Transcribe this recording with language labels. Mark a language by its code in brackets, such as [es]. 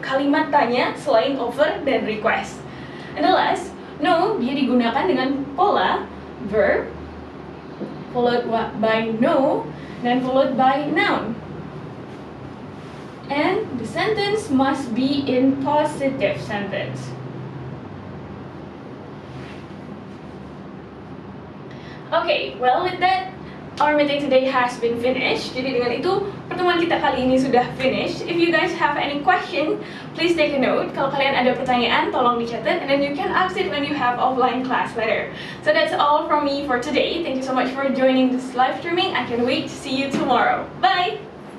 [id] Kalimat tanya selain offer dan request. [en] And the last, [id] no, dia digunakan dengan pola verb [en] followed by [id] no dan followed by noun. [en] And the sentence must be in positive sentence. Okay, well with that, our meeting today has been finished. [id] Jadi dengan itu, pertemuan kita kali ini sudah finished. [en] If you guys have any question, please take a note. [id] Kalau kalian ada pertanyaan, tolong dicatat, [en] and then you can ask it when you have offline class later. So that's all from me for today. Thank you so much for joining this live streaming. I can't wait to see you tomorrow. Bye!